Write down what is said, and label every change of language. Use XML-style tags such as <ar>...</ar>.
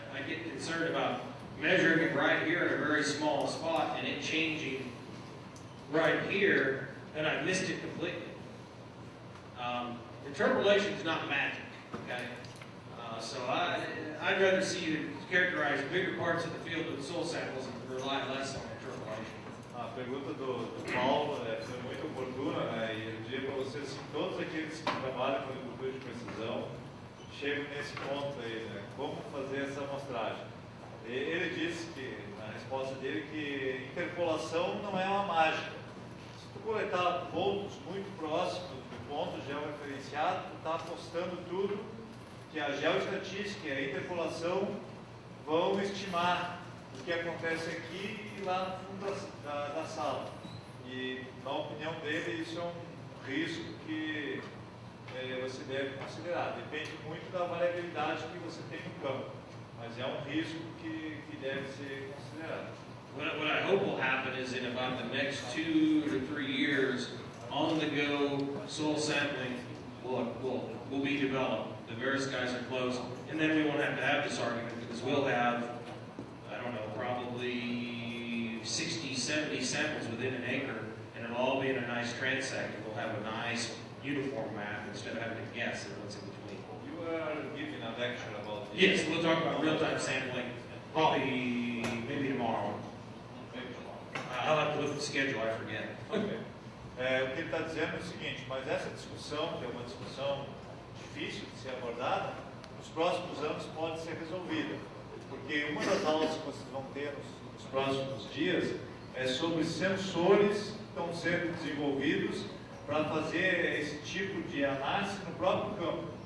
<en>I get concerned about measuring it right here in a very small spot and it changing right here, and I missed it completely. Interpolation is not magic, okay? So I'd rather see you characterize bigger parts of the field with soil samples and rely less on interpolation.</en> <pt>A pergunta do Paulo foi muito oportuna, né? E eu diria para vocês que todos aqueles que trabalham com agricultura de precisão chegam nesse ponto aí, né? Como fazer essa amostragem. Ele disse que, na resposta dele, que interpolação não é uma mágica. Se tu coletar pontos muito próximos do ponto georreferenciado, tu está apostando tudo que a geoestatística e a interpolação vão estimar o que acontece aqui e lá no fundo da sala. E, na opinião dele, isso é um risco que você deve considerar. Depende muito da variabilidade que você tem no campo, mas é um risco que deve ser considerado.</pt> <en>What I hope will happen is in about the next 2 to 3 years, on-the-go soil sampling will be developed. The various guys are close, and then we won't have to have this argument because we'll have, I don't know, probably 60, 70 samples within an acre, and it'll all be in a nice transect, and we'll have a nice uniform map instead of having to guess at what's in between. You are giving a lecture about this. Yes, we'll talk about real-time sampling probably maybe tomorrow. I'll have to look at the schedule, I forget. Okay.</en> <pt>O que ele está dizendo é o seguinte, mas essa discussão, que é uma discussão difícil de ser abordada, nos próximos anos pode ser resolvida. Porque uma das aulas que vocês vão ter nos próximos dias é sobre sensores que estão sendo desenvolvidos para fazer esse tipo de análise no próprio campo.</pt>